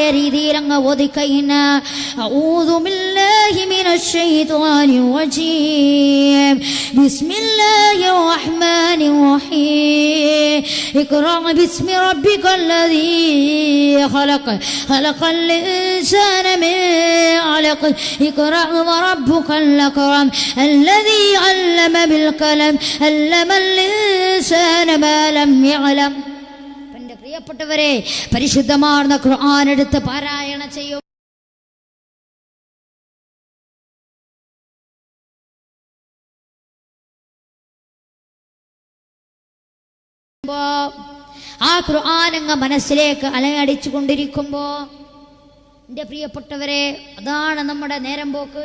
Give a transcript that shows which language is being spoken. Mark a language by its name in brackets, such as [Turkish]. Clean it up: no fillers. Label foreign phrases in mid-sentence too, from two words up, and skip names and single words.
[Malayalam] രീതിയിൽ അങ്ങ് ഓതിക്കഴിഞ്ഞ [Arabic] أعوذ بالله من الشيطان الرجيم بسم الله الرحمن الرحيم اقرأ باسم ربك الذي خلق خلق الإنسان من علق اقرأ وربك الأكرم الذي علم بالقلم علم الإنسان ما لم يعلم. [Malayalam] എൻ്റെ പ്രിയപ്പെട്ടവരെ, പരിശുദ്ധമായ ഖുർആൻ എടുത്ത് പാരായണം ചെയ്യും. ആ ഖുർആൻ അങ്ങ് മനസ്സിലേക്ക് അലയടിച്ചു കൊണ്ടിരിക്കുമ്പോ എൻ്റെ പ്രിയപ്പെട്ടവരെ, അതാണ് നമ്മുടെ നേരം പോക്ക്.